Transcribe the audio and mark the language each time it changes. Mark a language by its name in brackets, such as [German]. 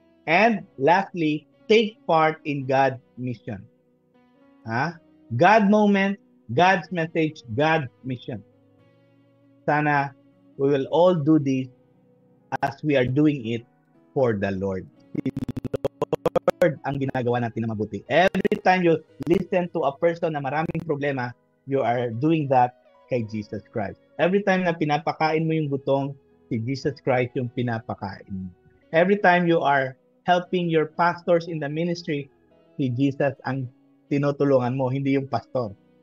[English] And lastly, take part in God's mission. God moment, God's message, God's mission. Sana we will all do this as we are doing it for the Lord. [Filipino] Si Lord ang ginagawa natin na mabuti. [English] Every time you listen to a person [Filipino] na maraming problema, [English] you are doing that kay Jesus Christ. Every time [Filipino] na pinapakain mo yung gutong, si Jesus Christ yung pinapakain mo. [English] Every time you are helping your pastors in the ministry, [Filipino] si Jesus ang tinutulungan mo, hindi yung pastor.